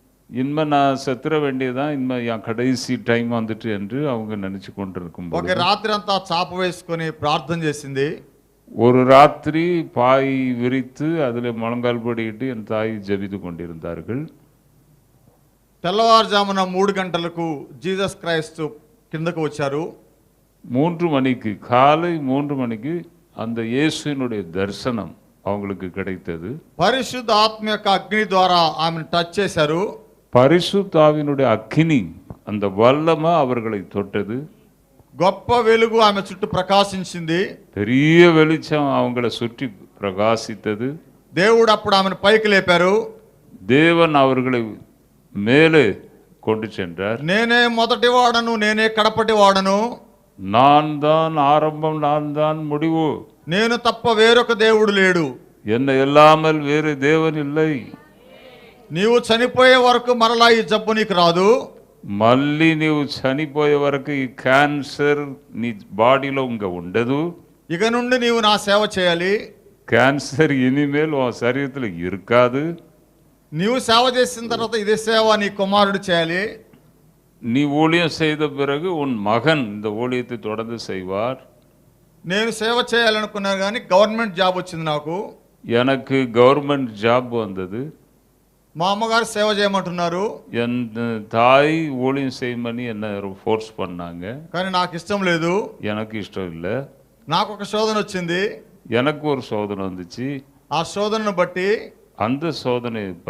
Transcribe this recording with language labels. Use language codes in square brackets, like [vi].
[ta] இனிமே நான் செத்துற வேண்டியதான், இனிமே என் கடைசி டைம் வந்துட்டு என்று அவங்க நினைச்சு கொண்டிருக்கும் [te] ఒక రాత్రి అంతా చాప వేసుకొని ప్రార్థన చేసింది. [ta] ஒரு ராத்திரி பாய் விரித்து அதில் முழங்கால் படியிட்டு என் தாய் ஜெபித்து கொண்டிருந்தார்கள். [te] తెల్లవారుజామున 3 గంటలకు జీసస్ క్రైస్ట్ కిందకు వచ్చారు. [ta] 3 மணிக்கு காலை 3 மணிக்கு அந்த இயேசுவினுடைய தரிசனம் அவங்களுக்கு கிடைத்தது. [te] పరిశుద్ధ ఆత్మ యొక్క అగ్ని ద్వారా ఆమెను టచ్ చేశారు. [ta] பரிசுத்தாவினுடைய அக்கினி அந்த வல்லமை அவர்களை தொட்டது. [te] గొప్ప వెలుగు ఆమె చుట్టూ ప్రకాశించింది. [ta] பெரிய வெளிச்சம் அவங்கள சுற்றி பிரகாசித்தது. [te] దేవుడు అప్పుడు ఆమెను పైకి లేపారు. [ta] தேவன் அவர்களை மேலே கொண்டு சென்றார். [te] నేనే మొదటి వాడను, నేనే కడపటి వాడను, [ta] நான் தான் ஆரம்பம், நான் தான் முடிவு, [te] నేను తప్ప వేరొక దేవుడు లేడు, [ta] என்னை இல்லாமல் வேறு தேவன் இல்லை. [te] నీవు చనిపోయే వరకు మరలా ఈ జబ్బు నీకు రాదు. మళ్ళీ నీవు చనిపోయే వరకు ఈ క్యాన్సర్ నీ బాడీలో ఉంగ ఉండదు. ఇక నుండి నీవు నా సేవ చేయాలి. [ta] క్యాన్సర్ இனிமேல் உன் சரீரத்தில் இருக்காது. [te] నీవు సేవ చేసిన తర్వాత ఇదే సేవ నీ కుమారుడు చేయాలి. [ta] நீ ஊழியம் செய்த பிறகு உன் மகன் இந்த ஊழியத்தை தொடர்ந்து செய்வார். [te] నేను సేవ చేయాలనుకున్నాను కానీ గవర్నమెంట్ జాబ్ వచ్చింది నాకు. [ta] எனக்கு கவர்மெண்ட் ஜாப் வந்தது. [te] మా అమ్మగారు సేవ చేయమంటున్నారు [ta] என் தாய் ஊழியம் செய்யமని என்ன ஃபோர்ஸ் பண்ணாங்க. [te] కానీ నాకు ఇష్టం లేదు. [ta] எனக்கு இஷ்டம் இல்லை. [te] నాకు ఒక శోధన వచ్చింది. [ta] எனக்கு ஒரு சோதனை வந்துச்சு. [te] ఆ శోధనను బట్టి [ta] அந்த சோதனை